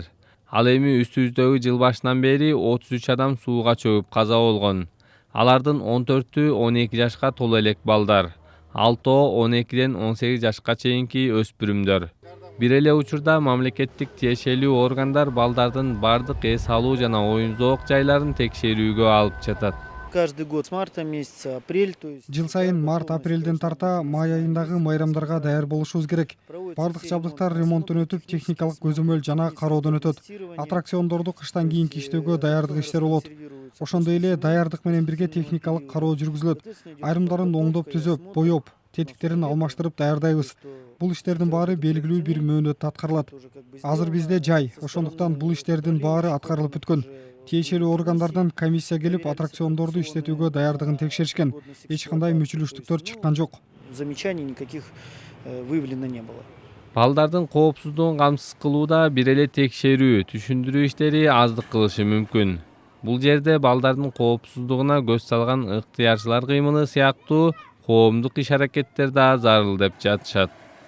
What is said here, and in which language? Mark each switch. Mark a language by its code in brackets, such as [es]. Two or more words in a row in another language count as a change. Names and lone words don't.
[ky] Ал эми үстүбүздөгү жыл башынан бери 33 адам сууга чөгүп каза болгон. Алардын 14-ü 12 жашка толо элек балдар. 6-о 12ден 18 жашка чейинки өспүрүмдөр. Бир эле учурда мамлекеттик тиешелүү органдар балдардын бардык эс алуу жана оюн зоок жайларын текшерүүгө алып жатат. [ru] Каждый год с марта месяца, апрель, то есть... [ky] Жыл сайын март апрелден тарта май айындагы майрамдарга даяр болушубуз керек. Бардык жабдыктар ремонттон өтүп, техникалык көзөмөл жана кароодон өтөт. Аттракциондорду кыштан кийинки иштөөгө даярдык иштери болот. Ошондой эле даярдык менен бирге техникалык кароо жүргүзүлөт. Айрымдарын оңдоп түзөп, боеп, тетиктерин алмаштырып даярдайбыз. Бул иштердин баары белгилүү бир мөөнөттө аткарылат. Азыр бизде жай, ошондуктан бул иштердин баары аткарылып бүткөн. Тиешелүү органдардан комиссия келип аттракциондорду иштетүүгө даярдыгын текшеришкен. Эч кандай мүчүлүштүктөр чыккан жок. [ru] Замечаний никаких выявлено не было. [ky] Балдардын коопсуздугун камсыз кылууда бир эле текшерүү, түшүндүрүү иштери аздык кылышы мүмкүн. Бул жерде балдардын коопсуздугуна көз салган ыктыярчылар кыймылы сыяктуу коомдук иш-аракеттер да зарыл деп жатышат.